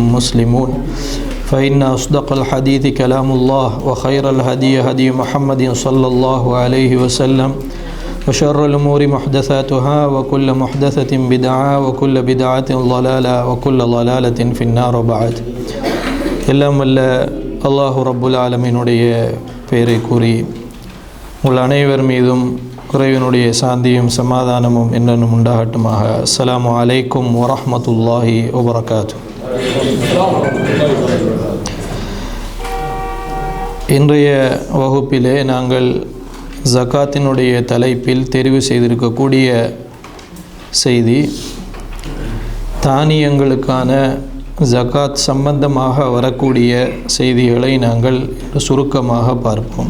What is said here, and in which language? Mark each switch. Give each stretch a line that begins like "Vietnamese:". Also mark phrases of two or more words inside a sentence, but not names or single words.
Arabic: مسلمون فإن أصدق الحديث كلام الله وخير الهدي هدي محمد صلى الله عليه وسلم وشر الأمور محدثاتها وكل محدثة بدعة وكل بدعة ضلالة وكل ضلالة في النار وبعد
Tamil: எல்லாம் வல்ல அல்லாஹு ரப்புல் ஆலமீனுடைய பெயரை கூறி உங்கள் அனைவர் மீதும் குறைவினுடைய சாந்தியும் சமாதானமும் என்னென்னும் உண்டாகட்டுமாக.
Arabic: السلام عليكم ورحمة الله وبركاته.
Tamil: இன்றைய வகுப்பிலே நாங்கள் ஜகாத்தினுடைய தலைப்பில் தெரிவு செய்திருக்கக்கூடிய செய்தி தானியங்களுக்கான ஜகாத் சம்பந்தமாக வரக்கூடிய செய்திகளை நாங்கள் சுருக்கமாக பார்ப்போம்.